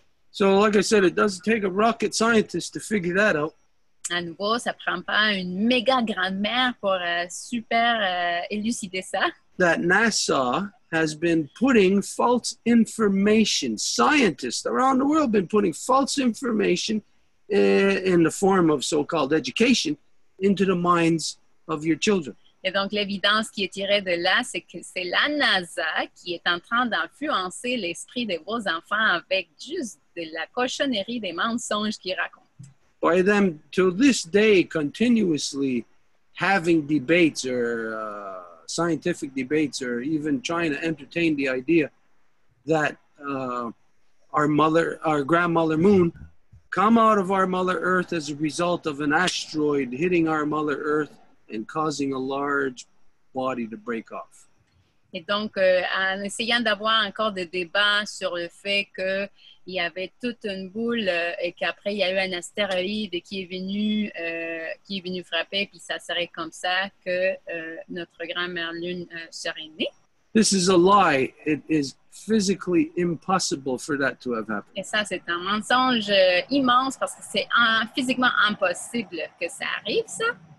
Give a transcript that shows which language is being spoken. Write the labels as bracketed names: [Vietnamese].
[English] So, like I said, it doesn't take a rocket scientist to figure that out. [French] À nouveau, ça prend pas une méga grand-mère pour super élucider ça. [English] That NASA has been putting false information. Scientists around the world have been putting false information in the form of so-called education into the minds of your children. [French] Et donc, l'évidence qui est tirée de là, c'est que c'est la NASA qui est en train d'influencer l'esprit de vos enfants avec juste de la cochonnerie des mensonges qu'ils racontent. [English] By them, to this day, continuously having debates or scientific debates, or even trying to entertain the idea that our grandmother moon come out of our mother earth as a result of an asteroid hitting our mother earth and causing a large body to break off. [French] Et donc, en essayant d'avoir encore des débats sur le fait qu'il y avait toute une boule et qu'après, il y a eu un astéroïde qui est venu frapper, puis ça serait comme ça que notre grand-mère Lune serait née. [English] This is a lie. It is physically impossible for that to have happened. [French] Et ça, c'est un mensonge immense parce que c'est physiquement impossible que ça arrive, ça.